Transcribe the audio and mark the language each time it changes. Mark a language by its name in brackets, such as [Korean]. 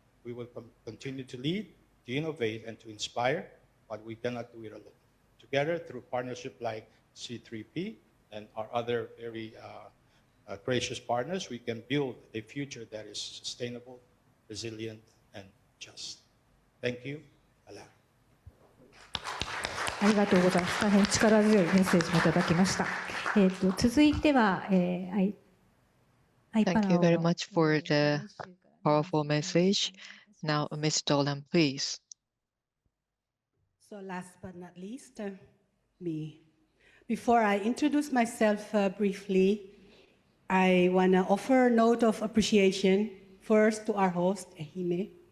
[English] We will continue to lead, to innovate, and to inspire, but we cannot do it alone. Together, through partnership like C3P and our other very gracious partners, we can build a future that is sustainable, resilient, and just. Thank you. Ala. [Japanese] ありがとうございます。大変力強いメッセージもいただきました。続いては、 [English] Thank you very much for the powerful message. Now, Ms. Dolan, please. So last but not least, me. Before I introduce myself briefly, I want to offer a note of appreciation first to our host, Ehime.